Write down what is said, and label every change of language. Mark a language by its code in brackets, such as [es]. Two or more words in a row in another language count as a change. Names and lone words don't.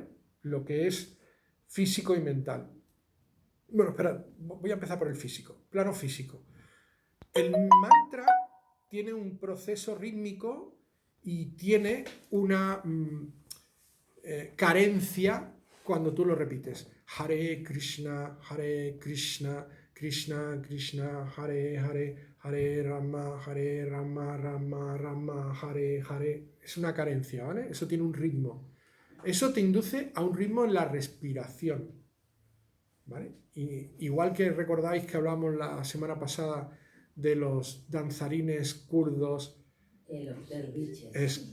[es] Lo que es físico y mental. Bueno, esperad, voy a empezar por el físico. Plano físico. El mantra tiene un proceso rítmico y tiene una carencia cuando tú lo repites. [sa] Hare Krishna, Krishna Krishna, Hare Hare, Hare Rama, Rama Rama, Hare Hare. [es] Es una carencia, ¿vale? Eso tiene un ritmo. Eso te induce a un ritmo en la respiración, ¿vale? Y igual que recordáis que hablamos la semana pasada de los danzarines kurdos. Los derviches.